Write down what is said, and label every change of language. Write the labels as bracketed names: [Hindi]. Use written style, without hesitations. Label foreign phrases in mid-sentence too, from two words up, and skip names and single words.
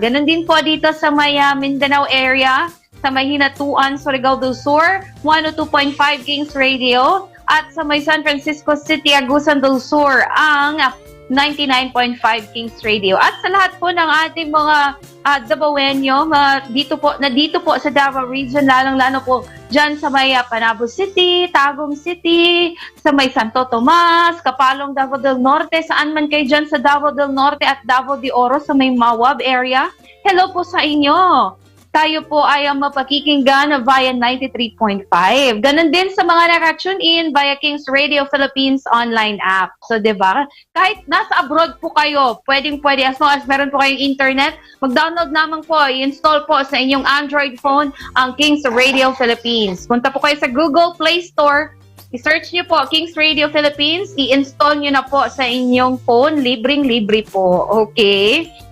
[Filipino] Ganon din po dito sa may Mindanao area, sa may Hinatuan, Surigao del Sur, 102.5 Kings Radio, at sa may San Francisco City, Agusan del Sur, ang 99.5 Kings Radio. At sa lahat po ng ating mga Davaoenyo, dito po sa Davao Region, lalong-lalo po dyan sa may Panabo City, Tagum City, sa may Santo Tomas, Kapalong, Davao del Norte, saan man kayo dyan sa Davao del Norte at Davao de Oro, sa may Mawab area. Hello po sa inyo! Tayo po ay mapakikinggan via 93.5. Ganon din sa mga naka-tune in via Kings Radio Philippines online app. So, di ba? Kahit nasa abroad po kayo, pwede [English] as long as [Filipino] meron po kayong internet, mag-download naman po, i-install po sa inyong Android phone ang Kings Radio Philippines. Punta po kayo sa Google Play Store, i-search nyo po Kings Radio Philippines, i-install nyo na po sa inyong phone, libreng-libre po. Okay?